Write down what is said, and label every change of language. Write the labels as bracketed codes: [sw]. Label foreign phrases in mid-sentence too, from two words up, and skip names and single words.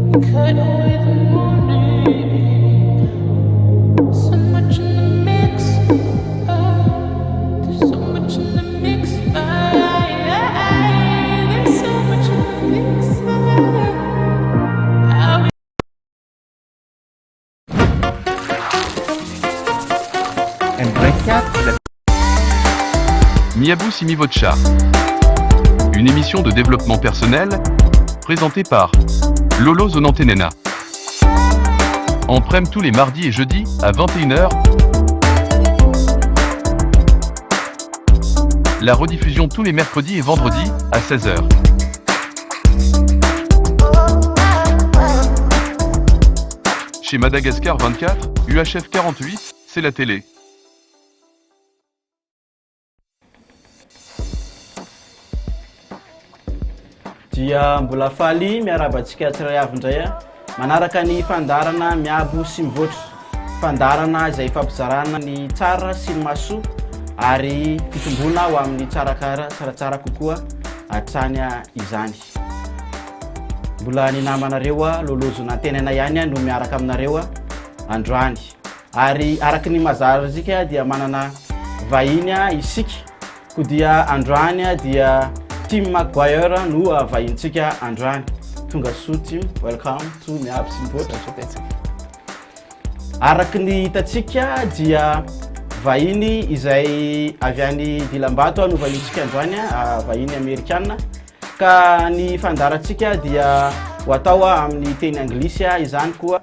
[en] cut away the morning. So much in the mix. There's so much in the mix. There's so much in the mix. [mg] Miabo si Mivoatra. [fr] Une émission de développement personnel présentée par Lolo Zonantenena. En prime tous les mardis et jeudis à 21h. La rediffusion tous les mercredis et vendredis à 16h. Chez Madagascar 24, UHF 48, c'est la télé. [mg] Dia mbola faly miarabantsika tsiray avy indray manaraka ny fandarana miabo sy mivoatra, fandarana izay fampizarana ny tsara sy ny mahasoa ary fitombona ho amin'ny tsaratsara kokoa hatrany izany. Mbola ny namanareo Lolo Zonantenena ihany no miaraka aminareo androany, ary araky ny mazara zika dia manana vahiny isika ko dia androany dia Team McGuire no vahintsika androany. Tonga soa team, [en] welcome to [mg] Miabo sy Mivoatra. Araky ny hitatsika dia vahiny izay avy any Dilambato no vahintsika androany, vahiny Amerikana. Ka ny fandarantsika dia ho atao amin'ny teny anglisy izany koa.